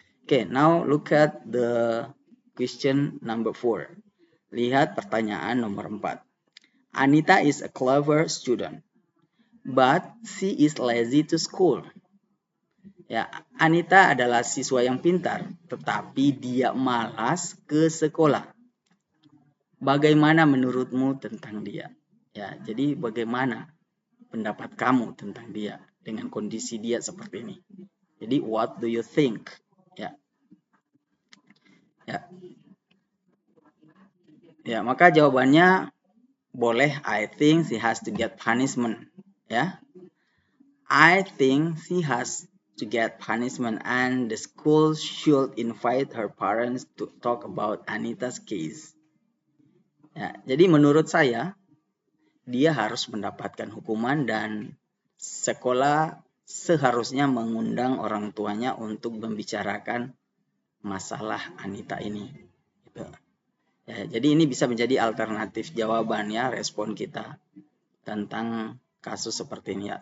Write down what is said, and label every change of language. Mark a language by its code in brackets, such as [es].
[en] Okay, now look at the question number 4. [id] Lihat pertanyaan nomor 4. [en] Anita is a clever student, but she is lazy to school. [id] Ya, Anita adalah siswa yang pintar, tetapi dia malas ke sekolah. Bagaimana menurutmu tentang dia? Ya, jadi bagaimana pendapat kamu tentang dia dengan kondisi dia seperti ini? [en] Jadi what do you think? Ya. Ya. Ya, [id] maka jawabannya boleh [en] I think she has to get punishment, ya. I think she has to get punishment and the school should invite her parents to talk about Anita's case. [id] Ya, jadi menurut saya dia harus mendapatkan hukuman dan sekolah seharusnya mengundang orang tuanya untuk membicarakan masalah Anita ini. Gitu. Ya, jadi ini bisa menjadi alternatif jawaban, ya, respon kita tentang kasus seperti ini, ya.